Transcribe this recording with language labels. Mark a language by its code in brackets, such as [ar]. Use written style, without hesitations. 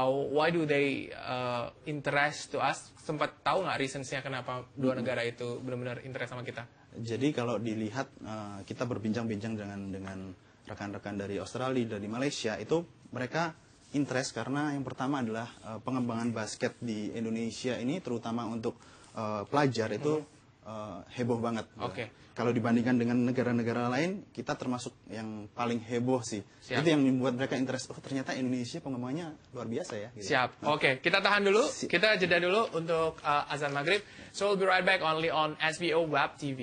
[en] Why do they interest to us? [id] Sempat tahu nggak reasonsnya kenapa 2 negara itu benar-benar interest sama kita? Jadi kalau dilihat kita berbincang-bincang dengan rekan-rekan dari Australia, dari Malaysia, itu mereka interest karena yang pertama adalah pengembangan basket di Indonesia ini terutama untuk pelajar itu heboh banget. Kalau dibandingkan dengan negara-negara lain, kita termasuk yang paling heboh sih. Itu yang membuat mereka interest. Ternyata Indonesia pengembangannya luar biasa ya. Gitu. Siap. Kita tahan dulu. Kita jeda dulu untuk azan maghrib. [en] So we'll be right back only on SBO Web TV.